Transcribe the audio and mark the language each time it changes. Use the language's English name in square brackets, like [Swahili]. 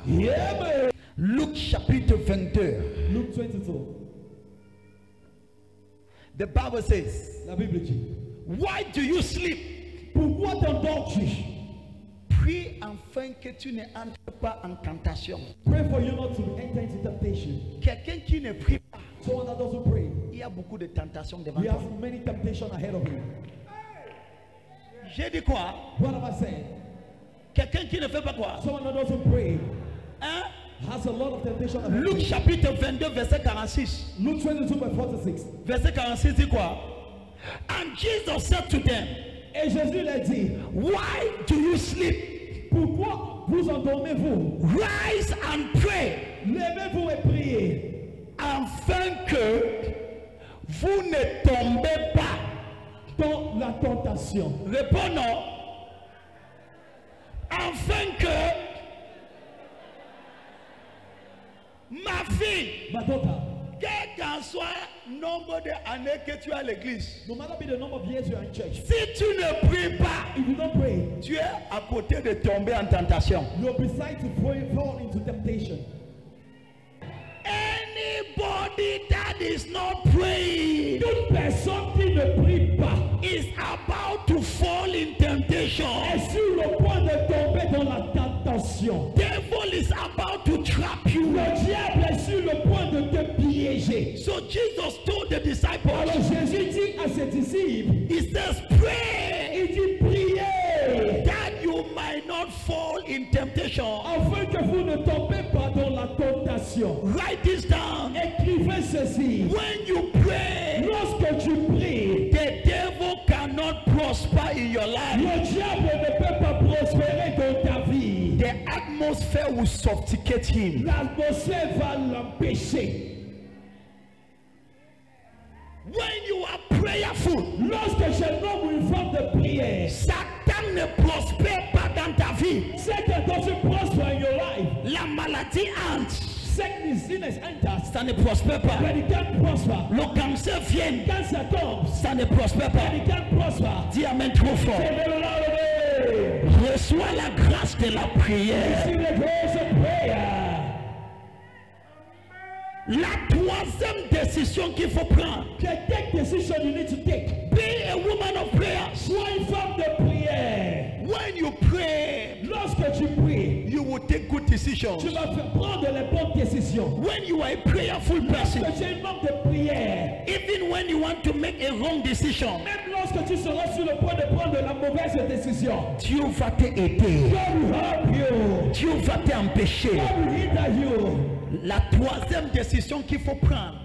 [English] Yeah, man. [French] Luc chapitre 22. [English] Luke 22. The Bible says, [French] La Bible dit. [English] why do you sleep? [French] Pourquoi t'endors-tu? Prie afin que tu ne entres pas en tentation. [English] Pray for you not to enter into temptation. [French] Quelqu'un qui ne prie pas, [English] Someone that doesn't pray, [French] il y a beaucoup de tentations devant [English] he [French] toi. [English] has many temptations ahead of him. [French] J'ai dit quoi? [English] What am I saying? [French] Quelqu'un qui ne fait pas quoi? [English] Someone that doesn't pray Hein? has a lot of temptation ahead [French] Luc [English] of him. [French] chapitre 22 verset 46. [English] Luke 22 by 46. [French] Verset 46 dit quoi? [English] And Jesus said to them, [French] Et Jésus leur dit, [English] why do you sleep? [French] pourquoi vous endormez-vous? [English] Rise and pray, [French] Levez-vous et priez, afin que vous ne tombez pas dans la tentation. Répondons. Afin que ma fille, [English] Ma daughter, [French] quel qu'en soit le nombre d'années que tu as à l'église, [English] no matter be the number of years you are in church, [French] si tu ne pries pas, [English] if you don't pray, [French] tu es à côté de tomber en tentation. [English] you're beside to fall into temptation. Anybody that is not praying [French] Toute personne qui ne prie pas [English] is about to fall in temptation. [French] est sur le point de tomber dans la tentation. [English] Devil is about to trap you. [French] Le diable est sur le point de te piéger. [English] So Jesus told the disciples, [French] Alors Jésus dit à ses disciples, [English] he says, pray [French] il dit priez [English] that you might not fall in temptation. [French] afin que vous ne tombez pas dans la tentation. [English] Write this down. [French] Écrivez ceci. [English] When you pray, [French] Lorsque tu pries, [English] the devil cannot prosper in your life. [French] le diable ne peut pas prospérer dans ta vie. [English] The atmosphere will suffocate him. [French] L'atmosphère va l'empêcher. [English] When you are prayerful, [French] Lorsque je nomme une femme de prière, Satan ne prospère pas dans ta vie. [English] Satan doesn't prosper in your life. [French] La maladie entre, [English] Sickness enters, [French] ça ne prospère pas. [English] but it can't prosper. [French] Le cancer vient, [English] Cancer comes, [French] ça ne prospère pas. [English] but it can't prosper. [French] Dis amen trop fort. Reçois la grâce de la prière. [English] See the grace of prayer. [French] La troisième décision qu'il faut prendre. [English] The take decision you need to take. Be a woman of prayer. [French] Sois une femme de prière. [English] When you pray, [French] Lorsque tu pries, [English] you will take good decisions. [French] tu vas prendre les bonnes décisions. [English] When you are a prayerful person, [French] Lorsque tu es une femme de prière, [English] even when you want to make a wrong decision, [French] même lorsque tu seras sur le point de prendre la mauvaise décision, Dieu va t'aider. [English] God will help you. [French] Dieu va t'empêcher. [English] God will hinder you. [French] La troisième décision qu'il faut prendre,